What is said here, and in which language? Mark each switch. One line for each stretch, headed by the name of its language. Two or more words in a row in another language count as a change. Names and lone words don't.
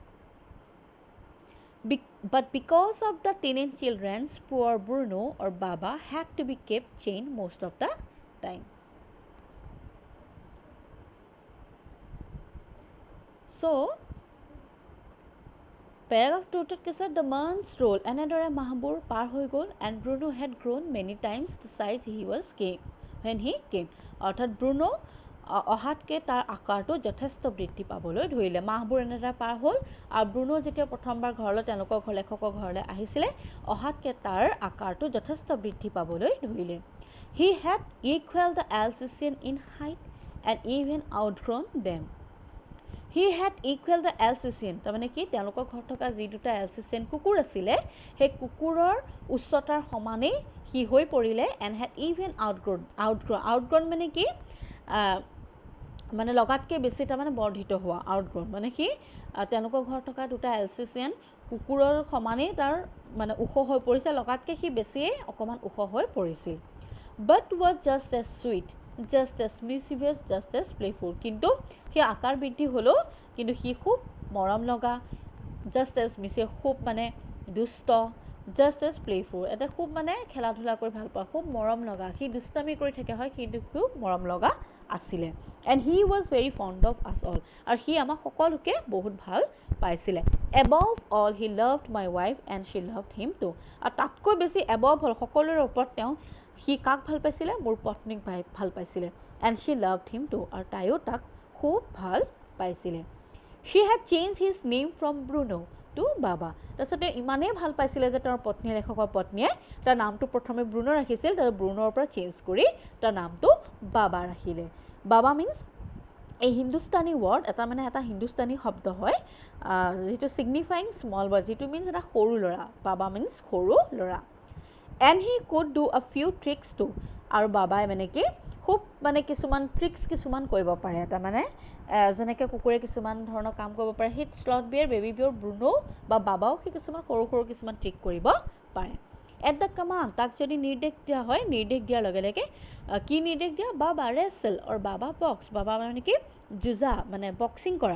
English: But because of the teenage children, poor Bruno or Baba had to be kept chained most of the time. So, paragraph 2 কৈছে the months roll,
Assamese: এনেদৰে মাহবোৰ পাৰ হৈ গ'ল,
English: and Bruno had grown many times the size he was when he came.
Assamese: অৰ্থাৎ ব্ৰুনো অহাতকৈ তাৰ আকাৰটো যথেষ্ট বৃদ্ধি পাবলৈ ধৰিলে। মাহবোৰ এনেদৰে পাৰ হ'ল আৰু ব্ৰুনো যেতিয়া প্ৰথমবাৰ ঘৰলৈ তেওঁলোকৰ লেখকৰ ঘৰলৈ আহিছিলে, অহাতকৈ তাৰ আকাৰটো যথেষ্ট বৃদ্ধি পাবলৈ ধৰিলে।
English: He had equaled the Alsatian in height and even outgrown them. He had equaled the Alsatian,
Assamese: তাৰমানে কি তেওঁলোকৰ ঘৰত থকা যি দুটা Alsatian কুকুৰ আছিলে, সেই কুকুৰৰ উচ্চতাৰ সমানেই সি হৈ পৰিলে,
English: and had even outgrown
Assamese: মানে কি মানে লগাতকৈ বেছি তাৰমানে বৰ্ধিত হোৱা, outgrown মানে কি তেওঁলোকৰ ঘৰত থকা দুটা Alsatian কুকুৰৰ সমানেই তাৰ মানে ওখ হৈ পৰিছে, লগাতকৈ সি বেছিয়ে অকণমান ওখ হৈ পৰিছিল।
English: But was just as sweet, just as mischievous, just as playful,
Assamese: কিন্তু সি আকাৰ বৃদ্ধি হ'লেও কিন্তু সি খুব মৰম লগা,
English: just as mischievous
Assamese: খুব মানে দুষ্ট,
English: just as playful
Assamese: এটা খুব মানে খেলা ধূলা কৰি ভাল পোৱা, খুব মৰম লগা, সি দুষ্টামি কৰি থাকে হয় কিন্তু খুব মৰম লগা আছিলে।
English: And he was very fond of us all,
Assamese: আৰু সি আমাক সকলোকে বহুত ভাল পাইছিলে।
English: Above all, he loved my wife and she loved him too,
Assamese: আৰু তাতকৈ বেছি
English: above all
Assamese: সকলোৰে ওপৰত তেওঁ সি কাক ভাল পাইছিলে, মোৰ পত্নীক ভাল পাইছিলে।
English: And she loved him too,
Assamese: আৰু তাইও তাক খুব ভাল পাইছিলে।
English: She had changed his name from Bruno to Baba,
Assamese: তাৰপিছত তেওঁ ইমানেই ভাল পাইছিলে যে তেওঁৰ পত্নীয়ে, লেখকৰ পত্নীয়ে তাৰ নামটো প্ৰথমে ব্ৰুনো ৰাখিছিল, তাৰপিছত ব্ৰুনোৰ পৰা চেঞ্জ কৰি তাৰ নামটো বাবা ৰাখিলে।
English: Baba means this Hindustani word,
Assamese: এটা মানে এটা হিন্দুস্তানী শব্দ হয় যিটো
English: signifying small boy,
Assamese: যিটো মিন্স এটা সৰু ল'ৰা, বাবা মিন্স সৰু ল'ৰা।
English: And he could do a few tricks too,
Assamese: আৰু বাবাই মানে কি খুব মানে কিছুমান ট্ৰিক্স কিছুমান কৰিব পাৰে, তাৰমানে যেনেকৈ কুকুৰে কিছুমান ধৰণৰ কাম কৰিব পাৰে, সেই
English: sloth bear, baby bear,
Assamese: ব্ৰুনো বা বাবাও সেই কিছুমান সৰু সৰু কিছুমান ট্ৰিক কৰিব পাৰে।
English: at the command,
Assamese: তাক যদি নিৰ্দেশ দিয়া হয়, নিৰ্দেশ দিয়াৰ লগে লগে কি নিৰ্দেশ দিয়া, বাবা ৰেচেল আৰু বাবা বক্স, বাবা মানে কি যুঁজা মানে বক্সিং কৰা।